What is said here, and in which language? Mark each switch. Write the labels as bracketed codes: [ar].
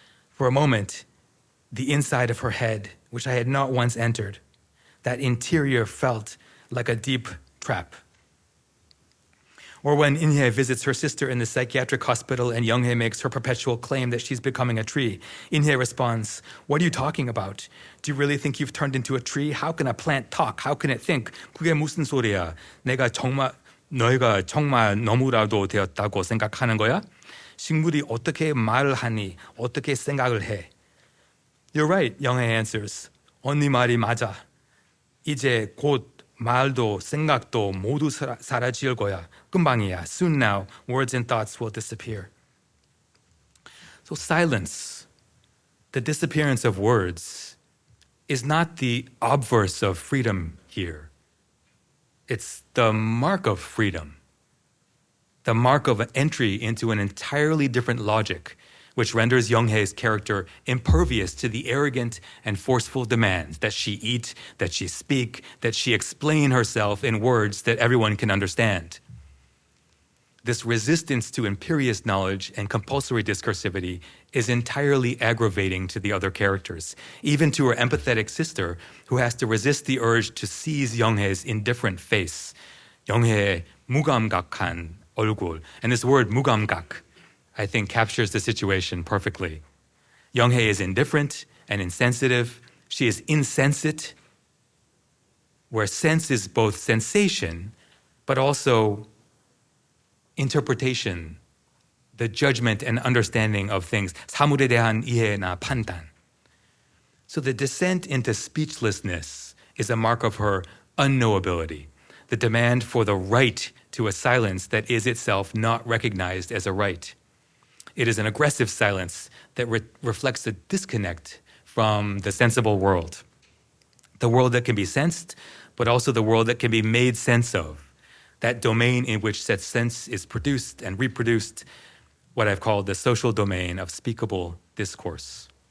[en] For a moment, the inside of her head, which I had not once entered, that interior felt like a deep trap. Or when In-hae visits her sister in the psychiatric hospital and Young-hae makes her perpetual claim that she's becoming a tree, In-hae responds, "What are you talking about? Do you really think you've turned into a tree? How can a plant talk? How can it think? [ko] 그게 무슨 소리야? 너희가 정말 너무라도 되었다고 생각하는 거야?" 식물이 어떻게 말을 하니? 어떻게 생각을 해? [en] You're right, Younghae answers. [ko] 언니 말이 맞아. 이제 곧 말도 생각도 모두 사라질 거야. 금방이야. [en] Soon now, words and thoughts will disappear. So silence, the disappearance of words, is not the obverse of freedom here. It's the mark of freedom, the mark of an entry into an entirely different logic, which renders Younghae's character impervious to the arrogant and forceful demands that she eat, that she speak, that she explain herself in words that everyone can understand. This resistance to imperious knowledge and compulsory discursivity is entirely aggravating to the other characters, even to her empathetic sister, who has to resist the urge to seize Younghae's indifferent face. [ko] Younghae 무감각한 얼굴. [en] And this word 무감각, I think, captures the situation perfectly. Younghae is indifferent and insensitive. She is insensate, where sense is both sensation, but also interpretation, the judgment and understanding of things. [ko] 사물에 대한 이해나 판단. [en] So the descent into speechlessness is a mark of her unknowability, the demand for the right to a silence that is itself not recognized as a right. It is an aggressive silence that reflects a disconnect from the sensible world, the world that can be sensed, but also the world that can be made sense of, that domain in which such sense is produced and reproduced, what I've called the social domain of speakable discourse.